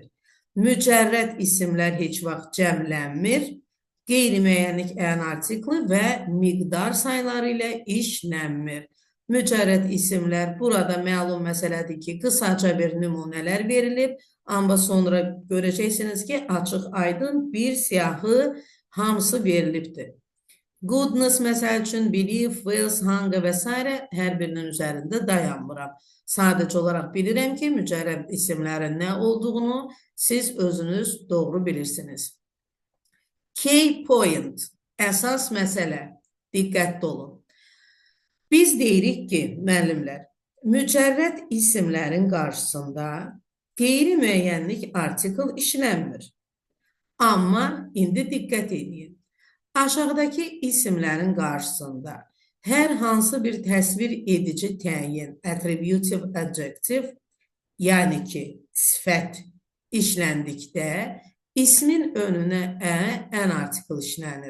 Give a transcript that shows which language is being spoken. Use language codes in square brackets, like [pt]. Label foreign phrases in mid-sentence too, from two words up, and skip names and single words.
[az] Mücərrəd isimlər heç vaxt cəmlənmir, qeyri-müəyyənlik ən artikli və miqdar sayıları ilə işlənmir. Mücərrəd isimlər burada məlum məsələdir ki, qısaca bir nümunələr verilib, amma sonra görəcəksiniz ki, açıq aydın bir siyahı hamısı verilibdir. Goodness məsəl üçün [en] belief, wills, hunger [az] və s. hər birinin üzərində dayanmıram. Sadəcə olaraq bilirəm ki, mücərrəd isimlərin nə olduğunu siz özünüz doğru bilirsiniz. [en] Key point, [az] əsas məsələ, diqqətli olun. Biz deyirik ki, müəllimlər, mücərrəd isimlərin qarşısında qeyri-müəyyənlik artikl işlənmir. Amma indi diqqət edin. Aşağıdakı isimlərin qarşısında hər hansı bir təsvir edici təyin, [en] attributive adjective, [az] yəni ki, sifət işləndikdə ismin önünə ən artikl işlənir.